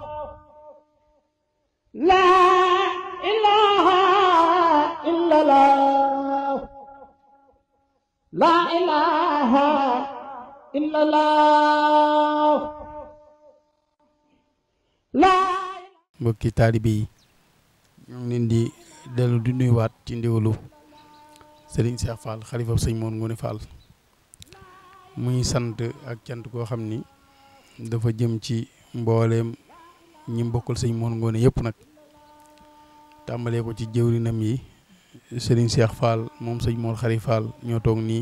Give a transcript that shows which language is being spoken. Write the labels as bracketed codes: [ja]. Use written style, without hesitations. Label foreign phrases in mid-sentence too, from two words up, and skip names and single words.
[ar] لا إله إلا الله لا إله إلا الله لا [wo] mbokki taalibe yi ñoo ngi leen di dellu di nuyuwaat ci ndigalu Serigne Cheikh Fall xalifa sëñ Mor Ngoone Fall muy sant ak cant koo xam ni dafa jëm ci mbooleem ñi mbokkal sëñ Mor Ngoone yëpp nag tàmbalee ko ci jëwrinam yi Serigne Cheikh Fall moom sëñ Mor Xari Fall ñoo toog nii